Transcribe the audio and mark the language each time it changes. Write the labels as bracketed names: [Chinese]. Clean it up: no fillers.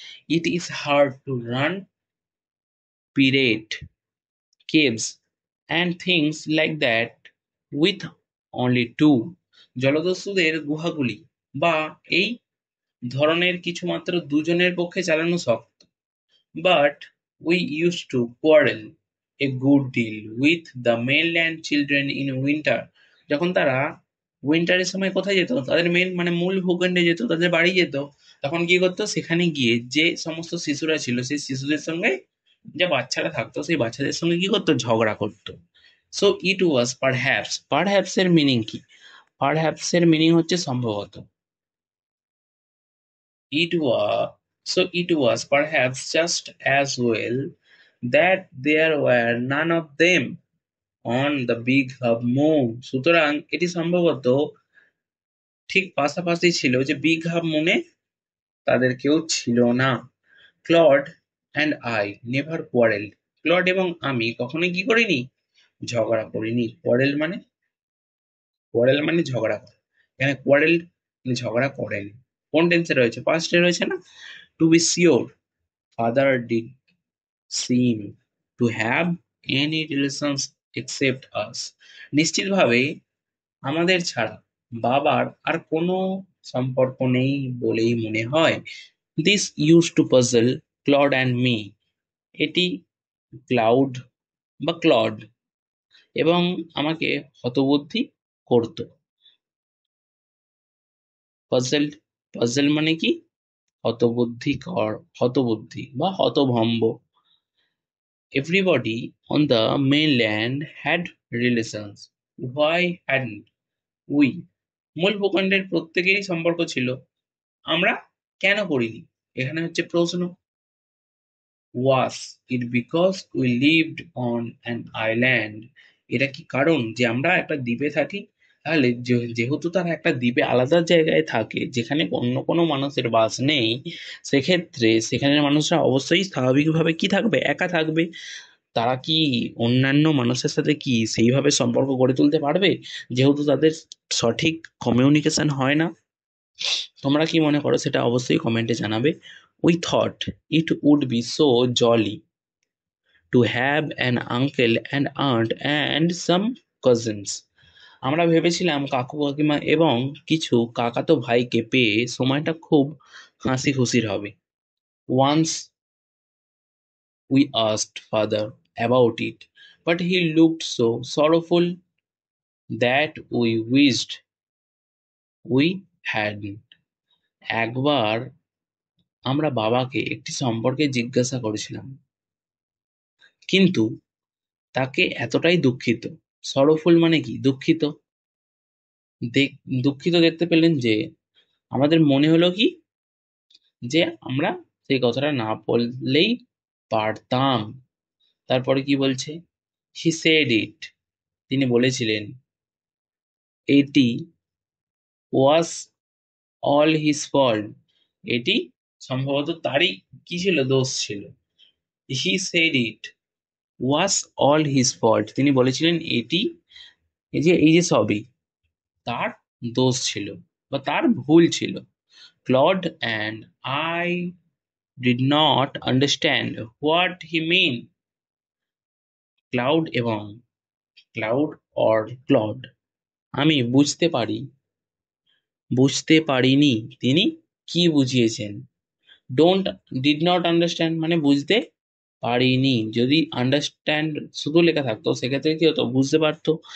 [English] It is hard to run pirate caves and things like that with only two. [Bangla] জলদস্যুদের গুহাগুলি বা এই ধরনের কিছু মাত্র দুজনের পক্ষে চালানো শক্ত। [English] But we used to quarrel a good deal with the mainland children in winter. [Bangla] যখন তারা উইন্টারের সময় কোথায় যেত? তাদের মেন মানে মূল ভূখণ্ডে যেত, তাদের বাড়ি যেত। তখন কি করতো? সেখানে গিয়ে যে সমস্ত শিশুরা ছিল, সেই শিশুদের সঙ্গে যে বাচ্চারা থাকতো, সেই বাচ্চাদের সঙ্গে কি করতো? ঝগড়া করতো। [English] So it was perhaps. Perhaps এর meaning কি? [Bangla] পারহ্যাপস এর মিনিং হচ্ছে সম্ভবত। [English] It was it was perhaps just as well that there were none of them on the big hub moon. [Bangla] সুতরাং এটি সম্ভবত ঠিক পাশাপাশি ছিল যে বিগ হাব মুনে তাদের কেউ ছিল না। [English] Claude and I never quarrel. [Bangla] Clod এবং আমি কখনোই কি করিনি? ঝগড়া করিনি। কোয়ারেল মানে ঝগড়া করা। এখানে কোয়ারেল ঝগড়া করেনি। কোন টেন্সে রয়েছে? পাস্টে রয়েছে না? [English] To be sure, father did seem to have any relations except us. [Bangla] নিশ্চিতভাবে আমাদের ছাড়া বাবার আর কোনো সম্পর্ক নেই বলেই মনে হয়। [English] This used to puzzle Claude and me. [Bangla] এটি ক্লাউড বা ক্লড এবং আমাকে হতবুদ্ধি করত। পাজল, পাজল মানে কি? হতবুদ্ধি বা হতভম্ব। [English] Everybody on the mainland had relations. Why hadn't we? [Bangla] মূল ভূখণ্ডের প্রত্যেকেরই সম্পর্ক ছিল, আমরা কেন করিনি? এখানে হচ্ছে প্রশ্ন, [English] was it because we lived on an island? [Bangla] এটা কি কারণ যে আমরা একটা দ্বীপে থাকি? তাহলে যেহেতু তারা একটা দ্বীপে আলাদা জায়গায় থাকে যেখানে অন্য কোনো মানুষের বাস নেই, সেক্ষেত্রে সেখানের মানুষরা অবশ্যই স্বাভাবিকভাবে কি থাকবে, একা থাকবে। তারা কি অন্যান্য মানুষের সাথে কি সেইভাবে সম্পর্ক গড়ে তুলতে পারবে, যেহেতু তাদের সঠিক কমিউনিকেশন হয় না? তোমরা কি মনে করো সেটা অবশ্যই কমেন্টে জানাবে। [English] We thought it would be so jolly to have an uncle and aunt and some cousins. [Bangla] আমরা ভেবেছিলাম কাকু কাকিমা এবং কিছু কাকাতো ভাইকে পেয়ে সময়টা খুব হাসি খুশির হবে। [English] Once we asked father about it, but he looked so sorrowful that we wished we hadn't. [Bangla] একবার আমরা বাবাকে একটি সম্পর্কে জিজ্ঞাসা করেছিলাম, কিন্তু তাকে এতটাই দুঃখিত, সরোফুল মানে কি, দুঃখিত, দুঃখিত দেখতে পেলেন যে আমাদের মনে হলো কি যে আমরা সেই কথাটা না বললেই পারতাম। তারপরে কি বলছে, [English] he said it, [Bangla] তিনি বলেছিলেন, এটি [English] was all his fault, [Bangla] এটি সম্ভবত তারই কি ছিল, দোষ ছিল। [English] he said it was all his fault, [Bangla] তিনি বলেছিলেন এটি, এই যে সবই তার দোষ ছিল বা তার ভুল ছিল। [English] Claude and I did not understand what he mean. [Bangla] Cloud এবং ক্লাউড অর ক্লড, আমি বুঝতে পারিনি তিনি কি বুঝিয়েছেন। ডোন্ট ডিড নট আন্ডারস্ট্যান্ড মানে বুঝতে পারিনি, যদি আন্ডারস্ট্যান্ড শুধু লেখা থাকতো সেক্ষেত্রে কি হতো, বুঝতে পারতো।